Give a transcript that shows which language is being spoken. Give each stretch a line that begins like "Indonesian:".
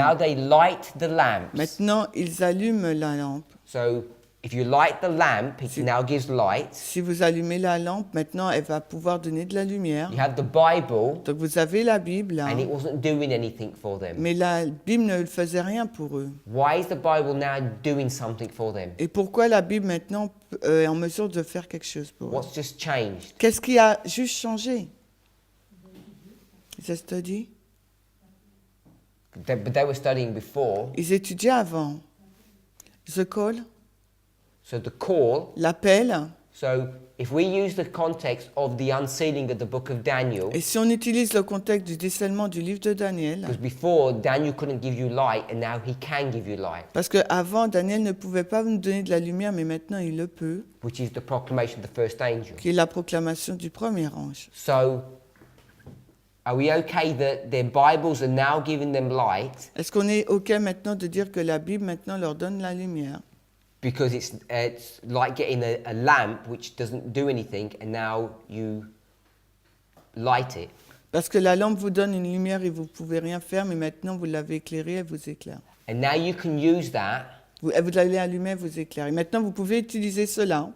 English: Now
French: lampe.
English: they light the lamps.
French: Maintenant, ils allument la lampe.
English: So if you light the lamp, it now gives light.
French: Si vous allumez la lampe, maintenant, elle va pouvoir donner de la lumière.
English: You have the Bible,
French: Donc vous avez la Bible, là,
English: and it wasn't doing anything for them.
French: mais la Bible ne faisait rien pour eux.
English: Why is the Bible now doing something for them?
French: Et pourquoi la Bible maintenant est en mesure de faire quelque chose pour eux?
English: What's just changed?
French: Qu'est-ce qui a juste changé? Ils study?
English: But they were studying before.
French: Ils étudiaient avant.
English: The call, So the call.
French: l'appel.
English: So if we use the context of the unsealing of the book of Daniel,
French: Et si on utilise le contexte du décèlement du livre de Daniel,
English: because before Daniel couldn't give you light, and now he can give you light,
French: parce qu'avant, Daniel ne pouvait pas nous donner de la lumière, mais maintenant il le peut,
English: which is the proclamation of the first angel.
French: qui est la proclamation du premier ange.
English: So are we okay that their Bibles are now giving them light
French: Est-ce qu'on est OK maintenant de dire que la Bible maintenant leur donne la lumière?
English: because it's like getting a lamp which doesn't do anything, and now you light it?
French: Parce que la lampe vous donne une lumière et vous ne pouvez rien faire, mais maintenant vous l'avez éclairée, elle vous éclaire.
English: And now you can use that
French: Vous l'avez allumée, elle vous éclaire. Et maintenant vous pouvez utiliser cela